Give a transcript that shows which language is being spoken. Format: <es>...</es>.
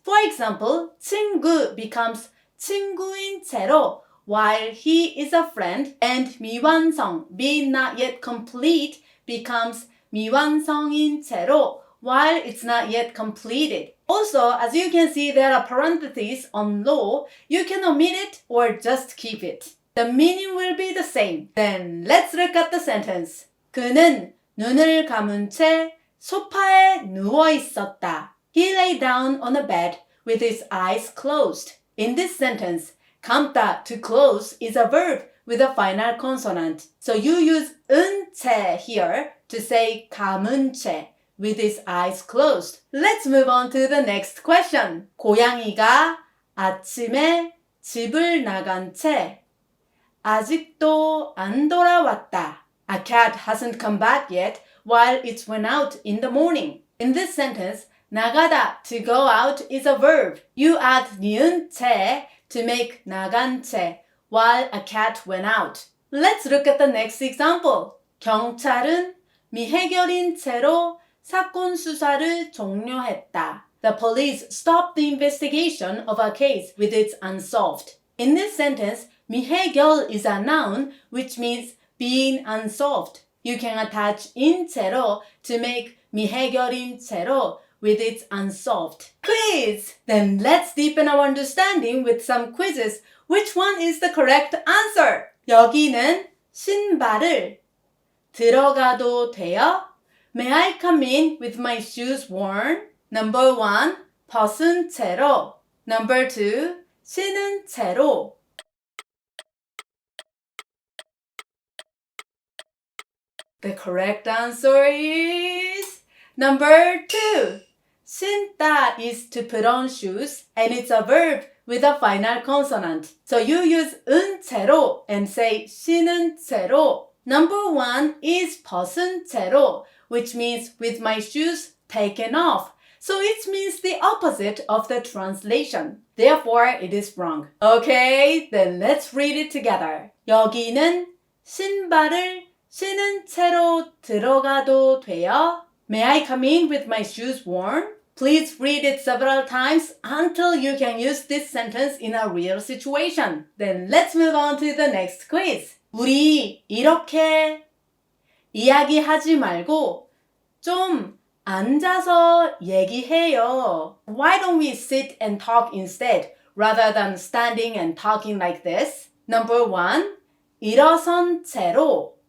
<en>For example, 친구 becomes 친구인 채로 while he is a friend, and 미완성, being not yet complete, becomes 미완성인 채로 while it's not yet completed. Also, as you can see, there are parentheses on low. You can omit it or just keep it. The meaning will be the same. Then let's look at the sentence.</en> <ko>그는 눈을 감은 채 소파에 누워 있었다.</ko> <en>He lay down on a bed with his eyes closed. In this sentence, 감다, to close, is a verb with a final consonant. So you use 은 채 here to say 감은 채 with his eyes closed. Let's move on to the next question.</en> <ko>고양이가 아침에 집을 나간 채 아직도 안 돌아왔다.</ko> <en>A cat hasn't come back yet while it went out in the morning. In this sentence, 나가다, to go out, is a verb. You add 니은 채 to make 나간 채 while a cat went out. Let's look at the next example.</en> <ko>경찰은 미해결인 채로 사건 수사를 종료했다.</ko> <en>The police stopped the investigation of a case with it unsolved. In this sentence, 미해결 is a noun which means being unsolved. You can attach 인 채로 to make 미해결인 채로 with it unsolved. Quiz! Then let's deepen our understanding with some quizzes. Which one is the correct answer?</en> <ko>여기는 신발을 들어가도 돼요?</ko> <en>May I come in with my shoes worn? Number 1, 벗은 채로. Number 2, 신은 채로. The correct answer is number 2. 신다 is to put on shoes, and it's a verb with a final consonant. So you use 은 채로 and say 신은 채로. Number 1 is 벗은 채로, which means with my shoes taken off. So it means the opposite of the translation. Therefore, it is wrong. Okay, then let's read it together.</en> <ko>여기는 신발을 신은 채로 들어가도 돼요?</ko> <en>May I come in with my shoes worn? Please read it several times until you can use this sentence in a real situation. Then let's move on to the next quiz.</en> <ko>우리 이렇게 이야기하지 말고 좀 앉아서 얘기해요.</ko> <en>Why don't we sit and talk instead rather than standing and talking like this? Number 1, 일어선 채로.</en>